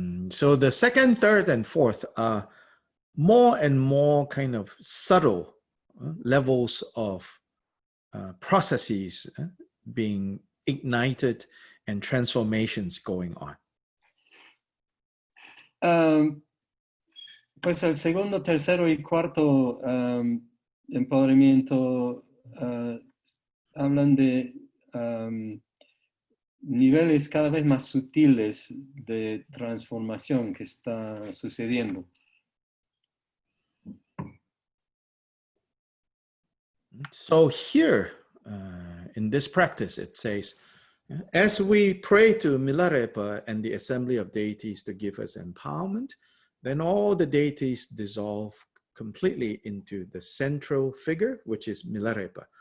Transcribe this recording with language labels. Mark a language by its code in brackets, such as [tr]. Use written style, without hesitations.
[en] So the second, third, and fourth are more and more kind of subtle levels of processes being ignited and transformations going on. [es] Pues el segundo, tercero y cuarto empoderamiento hablan de niveles cada vez más sutiles de transformación que está sucediendo. [en] So here, in this practice, it says, as we pray to Milarepa and the assembly of deities to give us empowerment, then all the deities dissolve completely into the central figure, which is Milarepa.